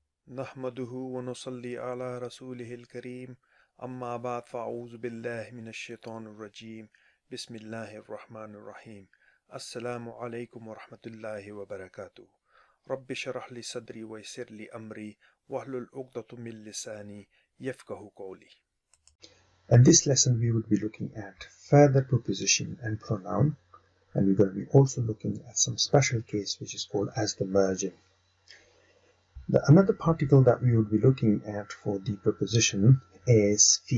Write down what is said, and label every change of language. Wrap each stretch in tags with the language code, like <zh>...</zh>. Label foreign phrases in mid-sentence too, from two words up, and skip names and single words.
<ar>نحمده ونصلي على رسوله الكريم أما بعد فأعوذ بالله من الشيطان الرجيم بسم الله الرحمن الرحيم السلام عليكم ورحمة الله وبركاته رب اشرح لي صدري ويسر لي أمري واحلل عقدة من لساني يفقهوا قولي.</ar> <en>In this lesson, we will be looking at further preposition and pronoun, and we're going to be also looking at some special case which is called as the merging. Another particle that we will be looking at for the preposition is fi.</en>